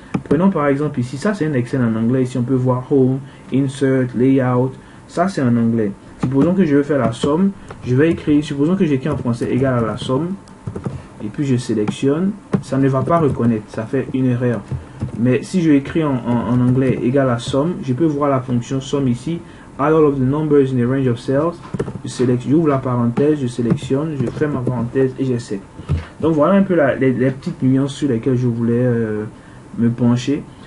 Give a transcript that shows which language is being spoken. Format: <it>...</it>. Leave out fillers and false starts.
<fr>Prenons par exemple ici, ça c'est un Excel en anglais. Ici on peut voir home, insert, layout. Ça c'est en anglais. Supposons que je veux faire la somme. Je vais écrire, supposons que j'écris en français égal à la somme. Et puis je sélectionne. Ça ne va pas reconnaître. Ça fait une erreur. Mais si je écris en anglais égal à somme, je peux voir la fonction somme ici.</fr> <en>Add all of the numbers in a range of cells.</en> <fr>J'ouvre la parenthèse, je sélectionne, je ferme ma parenthèse et j'essaie. Donc voilà un peu les petites nuances sur lesquelles je voulais me pencher.</fr>